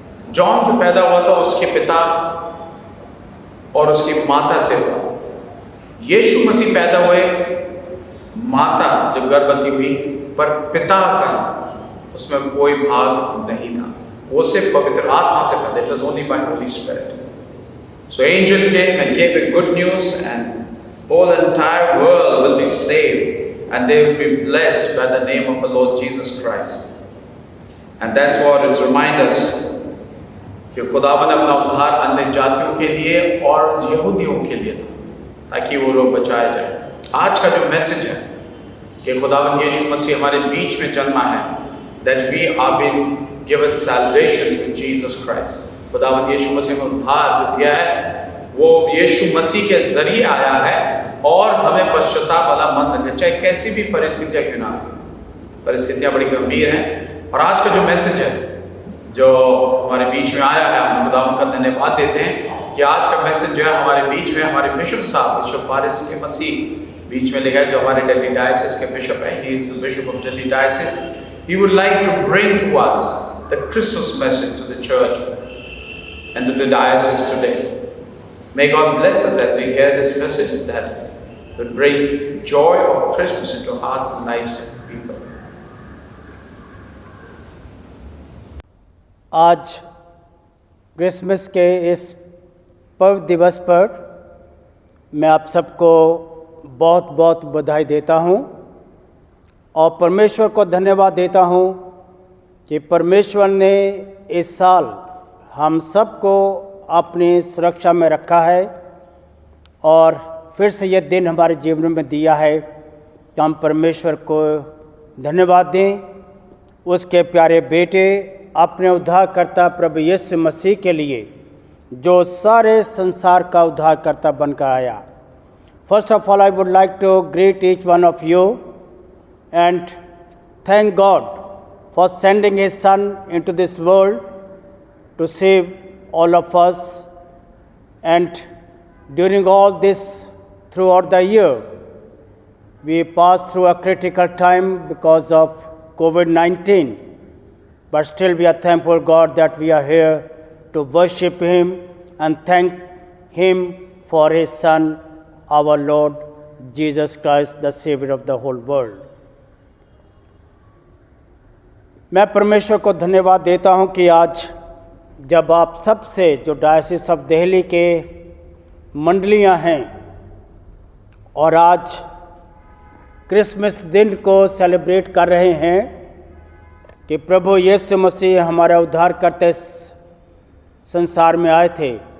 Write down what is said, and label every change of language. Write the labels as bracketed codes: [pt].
[hi] John जो पैदा हुआ था उसके पिता और उसकी माता से हुआ. यीशु मसीह पैदा हुए, माता जब गर्भवती हुई, पर पिता का उसमें कोई भाग नहीं था. वो सिर्फ पवित्र आत्मा से था. [en] It was only by Holy Spirit. So angel came and gave a good news, and whole entire world will be saved, and they will be blessed by the name of the Lord Jesus Christ. And that's what it reminds us [hi] कि खुदावन ने अपना उद्धार अन्य जातियों के लिए और यहूदियों के लिए था, ताकि वो लोग बचाए जाए. आज का जो मैसेज है कि खुदावन यीशु मसीह हमारे बीच में जन्मा है, [en] that we are being given salvation through Jesus Christ. [hi] खुदावन यीशु मसीह में उद्धार जो दिया है वो यीशु मसीह के जरिए आया है, और हमें पश्चाताप वाला मन रखना चाहिए, कैसी भी परिस्थितियां क्यों ना हो. परिस्थितियां बड़ी गंभीर हैं. और आज का जो मैसेज है जो हमारे बीच में आया है, हम खुदावन का धन्यवाद देते हैं कि आज का मैसेज जो है हमारे बीच में हमारे बिशप साहब, बिशप पारिस के मसीह बीच में लिखा है, जो हमारे दिल्ली डायसिस के बिशप हैं. [en] He is the bishop of Delhi diocese. He would like to bring to us the Christmas message to the church and to the diocese today. May God bless us as we hear this message that will bring joy of Christmas into hearts and lives of people. [hi] आज Christmas के इस पर्व दिवस पर मैं आप सबको बहुत बहुत बधाई देता हूँ और परमेश्वर को धन्यवाद देता हूँ कि परमेश्वर ने इस साल हम सबको अपनी सुरक्षा में रखा है और फिर से यह दिन हमारे जीवन में दिया है. तो हम परमेश्वर को धन्यवाद दें. उसके प्यारे बेटे अपने उद्धारकर्ता प्रभु यीशु मसीह के लिए जो सारे संसार का उद्धारकर्ता बनकर आया. [en] First of all I would like to greet each one of you and thank God for sending His Son into this world to save all of us. And during all this, throughout the year, we passed through a critical time because of COVID-19. But still we are thankful, God, that we are here to worship Him and thank Him for His Son, our Lord Jesus Christ, the Savior of the whole world. [hi] मैं परमेश्वर को धन्यवाद देता हूं कि आज जब आप सबसे जो डायसिस ऑफ दिल्ली के मंडलियां हैं और आज क्रिसमस दिन को सेलिब्रेट कर रहे हैं कि प्रभु यीशु मसीह हमारा उद्धार करते संसार में आए थे,